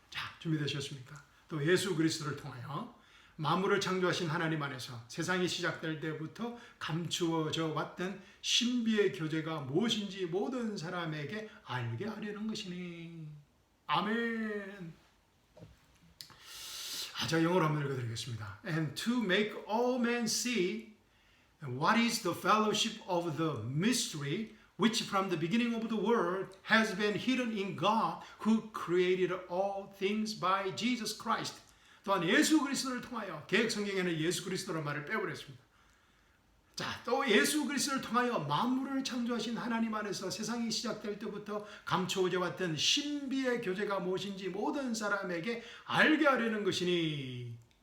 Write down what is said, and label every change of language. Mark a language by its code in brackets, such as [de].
[ko] 자, 준비되셨습니까? 또 예수 그리스도를 통하여 만물을 창조하신 하나님 안에서 세상이 시작될 때부터 감추어져 왔던 신비의 교제가 무엇인지 모든 사람에게 알게 하려는 것이니. 아멘. 제가 영어로 한번 읽어드리겠습니다. [en] And to make all men see what is the fellowship of the mystery which from the beginning of the world has been hidden in God who created all things by Jesus Christ. [ko] 또한 예수 그리스도를 통하여, 개역 성경에는 예수 그리스도라는 말을 빼버렸습니다. 자, 또 예수 그리스도를 통하여 만물을 창조하신 하나님 안에서 세상이 시작될 때부터 감춰져 왔던 신비의 교제가 무엇인지 모든 사람에게 알게 하려는 것이니.